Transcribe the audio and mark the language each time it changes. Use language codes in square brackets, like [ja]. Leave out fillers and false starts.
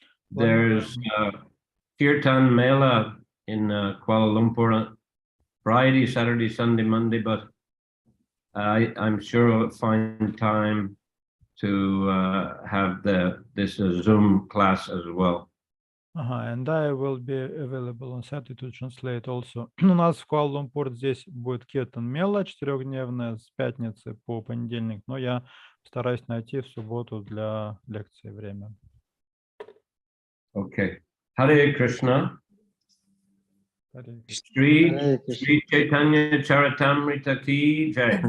[en] There's Kirtan Mela in Kuala Lumpur, Friday, Saturday, Sunday, Monday, but I'm sure I'll find time to have this Zoom class as well. And I will be available on Saturday to translate also. [ru] У нас в Куала-Лумпур здесь будет Киртан Мела 4-дневная с пятницы по понедельник, но я постараюсь найти в субботу для лекции время. [en] Okay. Hare Krishna. Shri Chайтанья Чаритамрита ki jai.